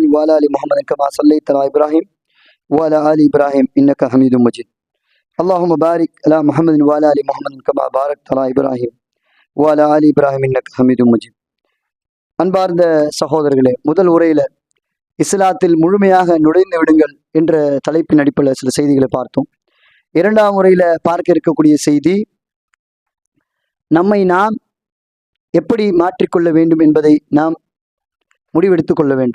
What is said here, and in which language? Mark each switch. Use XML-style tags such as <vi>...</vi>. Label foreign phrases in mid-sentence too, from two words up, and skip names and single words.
<ar>وعلى ال محمد كما صليت على ابراهيم وعلى ال ابراهيم انك حميد مجيد اللهم بارك على محمد وعلى ال محمد كما باركت على ابراهيم وعلى ال ابراهيم انك حميد مجيد.</ar> <ta>அன்பார்ந்த சகோதரர்களே, முதல் உரையில இஸ்லாத்தில் முழுமையாக நுழைந்து விடுங்கள் என்ற தலைப்பின் அடிப்படையில் சில செய்திகளை பார்த்தோம். இரண்டாம் முறையில பார்க்க இருக்கக்கூடிய செய்தி, நம்மை நாம் எப்படி மாற்றிக்கொள்ள வேண்டும் என்பதை நாம் முடிவெடுத்துக் கொள்ள வேண்டும்.</ta>